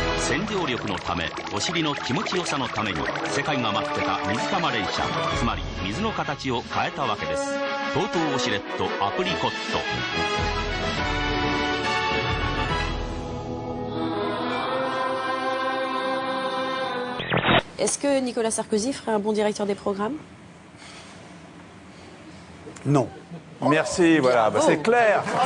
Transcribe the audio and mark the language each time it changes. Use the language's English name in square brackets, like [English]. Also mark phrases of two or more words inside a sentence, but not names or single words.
[Japanese] 洗浄力のためお尻の気持ちよさのために世界が待ってた水玉連射、つまり水の形を変えたわけです。TOTOウォシュレットアプリコット。 [French] Est-ce que Nicolas Sarkozy ferait un bon directeur des programmes? Non. Merci, voilà, c'est clair. C'est clair.